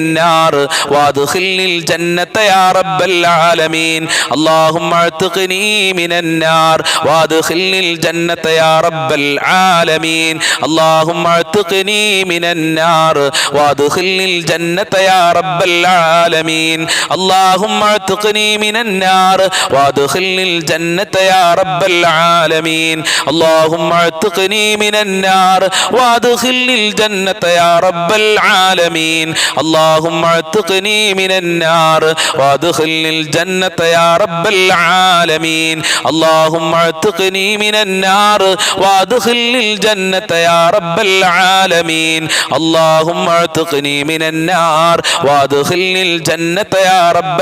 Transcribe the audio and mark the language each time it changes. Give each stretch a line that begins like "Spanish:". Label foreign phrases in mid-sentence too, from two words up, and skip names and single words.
Arabic: النار وأدخلني الجنة يا رب العالمين اللهم أعتقني من النار وأدخلني الجنة يا رب العالمين اللهم أعتقني من النار وأدخلني الجنة يا رب العالمين اللهم أعتقني من النار وأدخلني الجنة يا رب العالمين اللهم اعتقني من النار وادخلني الجنة يا رب العالمين اللهم اعتقني من النار وادخلني الجنة يا رب العالمين اللهم اعتقني من النار وادخلني الجنة يا رب العالمين اللهم اعتقني من النار وادخلني الجنة يا رب